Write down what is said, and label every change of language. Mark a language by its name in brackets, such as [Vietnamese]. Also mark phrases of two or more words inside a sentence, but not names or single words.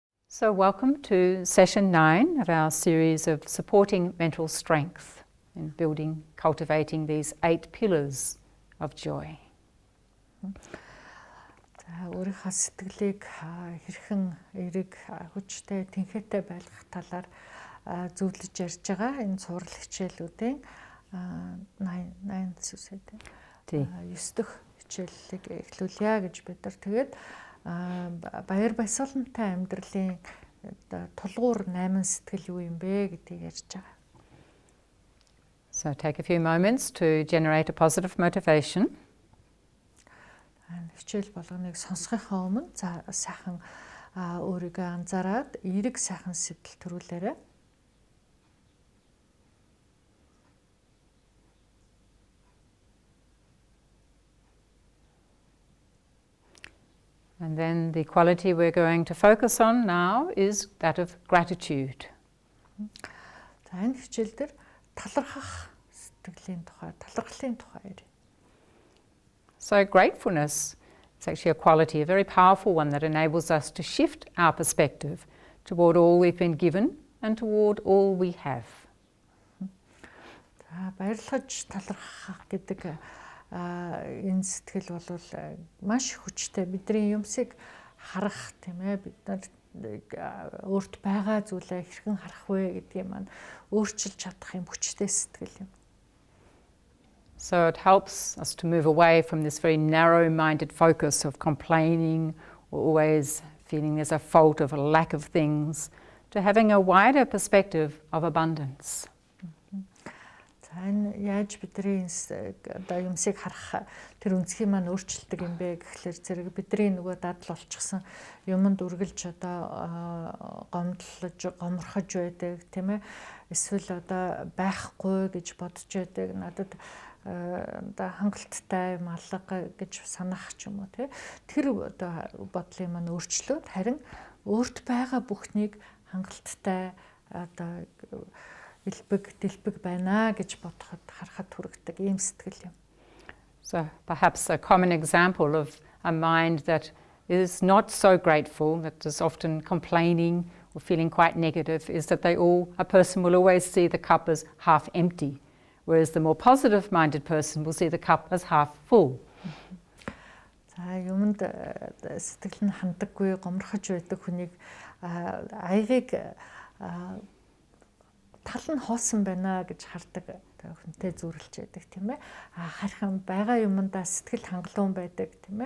[English] So welcome to session 9 of our series of supporting mental strength and building, cultivating these 8 pillars of joy. [Mongolian] Өөрийнхөө сэтгэлийг хэрхэн эерэг хүчтэй тэнхээтэй байлгах талаар зөвлөж ярьж байгаа энэ цуврал хичээлүүдийн 9 дэх хичээлийг эхлүүлье гэж бид нар тэгээд баяр баясгалантай амьдралын тулгуур 8 сэтгэл юу юм бэ гэдгийг ярьж байгаа. [English] So take a few moments to generate a positive motivation. [Mongolian] Хичээл болгоныг сонсохын өмнө сайхан өөрийгөө анзаараад эерэг сайхан сэтгэл төрүүлээрэй. [English] And then the quality we're going to focus on now is that of gratitude. [Mongolian] За энэ хичээл дээр талархах сэтгэлийн тухай, талархлын тухай ярив. [English] So gratefulness is actually a quality, a very powerful one that enables us to shift our perspective toward all we've been given and toward all we have. [Mongolian] За баярлаж талархах гэдэг энэ сэтгэл бол маш хүчтэй. Бидний юмсыг харах тийм ээ, бид нар өөрт байгаа зүйлээ хэрхэн харах вэ гэдгийг маань өөрчилж чадах юм хүчтэй сэтгэл юм. [English] So it helps us to move away from this very narrow-minded focus of complaining or always feeling there's a fault of a lack of things to having a wider perspective of abundance. [Mongolian] Энэ яаж бидний одоо юмсыг харах тэр үнцгийг маань өөрчилдөг юм бэ гэхлээр зэрэг бидний нөгөө дадал болчихсон юмд үргэлж одоо гомдлож гоморхож байдаг тийм ээ, эсвэл одоо байхгүй гэж бодож байдаг, надад одоо хангалттай малга гэж санах ч юм уу тий. Тэр одоо бодлын маань өөрчлөөд харин өөрт байгаа бүхнийг хангалттай одоо элбэг дэлбэг байна гэж бодоход харахад хүрэгдэг ийм сэтгэл юм. [English] So perhaps a common example of a mind that is not so grateful, that is often complaining or feeling quite negative, is that a person will always see the cup as half empty, whereas the more positive-minded person will see the cup as half full. [Mongolian] За юмд сэтгэл нь хандаггүй гомрохож байдаг хүнийг аягийг тал нь хоосон байна гэж хардаг хүнтэй зүрэлж байдаг тийм ээ. Харин байгаа юмдаа сэтгэл хангалуун байдаг тийм ээ.